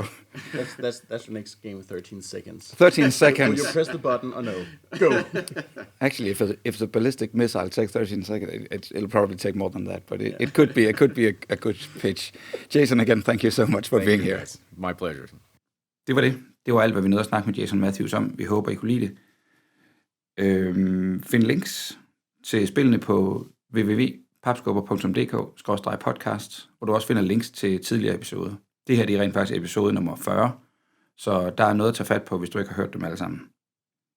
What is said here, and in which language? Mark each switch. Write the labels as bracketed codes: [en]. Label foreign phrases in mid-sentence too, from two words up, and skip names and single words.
[en] that's the next game, 13 seconds. 13 seconds. Will you press the button or no? Go. Actually, if the ballistic missile takes 13 seconds, it'll probably take more than that. But it could be a good pitch. Jason, again, thank you so much for being here. Guys. My pleasure. [da] Det var det. Det var alt, hvad vi nåede at snakke med Jason Mathews om. Vi håber, I kunne lide det. Find links til spillene på www.papskubber.dk/podcast, hvor du også finder links til tidligere episoder. Det her det er rent faktisk episode nummer 40, så der er noget at tage fat på, hvis du ikke har hørt dem alle sammen.